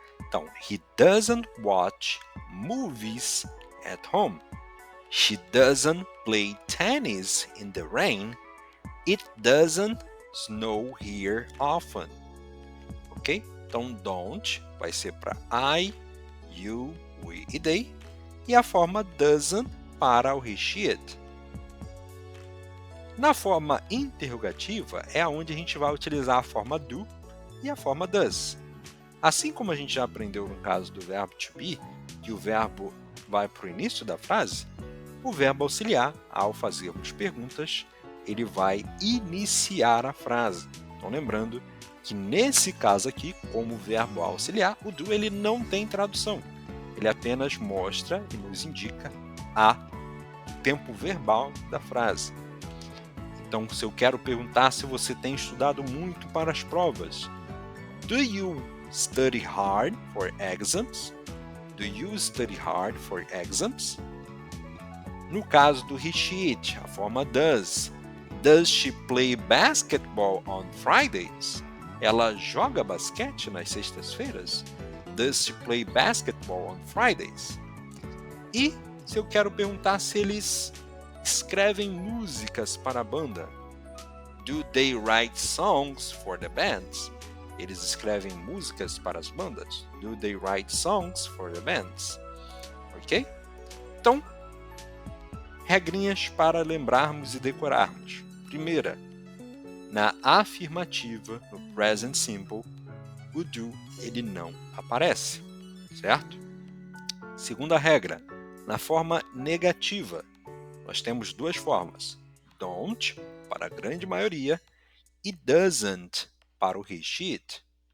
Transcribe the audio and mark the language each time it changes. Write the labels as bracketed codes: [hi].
[en] Então, he doesn't watch movies at home. She doesn't play tennis in the rain. It doesn't snow here often. Ok? [pt] Então, don't vai ser para I, you, we e they. E a forma doesn't para o he, she, it. Na forma interrogativa é onde a gente vai utilizar a forma do e a forma does. Assim como a gente já aprendeu no caso do verbo to be, que o verbo vai para o início da frase, o verbo auxiliar, ao fazermos perguntas, ele vai iniciar a frase. Então lembrando que nesse caso aqui, como verbo auxiliar, o do ele não tem tradução. Ele apenas mostra e nos indica o tempo verbal da frase. Então, se eu quero perguntar se você tem estudado muito para as provas, [en] do you study hard for exams? Do you study hard for exams? [pt] No caso do he, she, it, a forma does. [en] Does she play basketball on Fridays? [pt] Ela joga basquete nas sextas-feiras? [en] Does she play basketball on Fridays? [pt] E se eu quero perguntar se eles escrevem músicas para a banda? [en] Do they write songs for the bands? [pt] Eles escrevem músicas para as bandas? [en] Do they write songs for the bands? Ok? [pt] Então, regrinhas para lembrarmos e decorarmos. Primeira, na afirmativa, no present simple, o do ele não aparece, certo? Segunda regra, na forma negativa, nós temos duas formas, don't, para a grande maioria, e doesn't, para o he, she, it.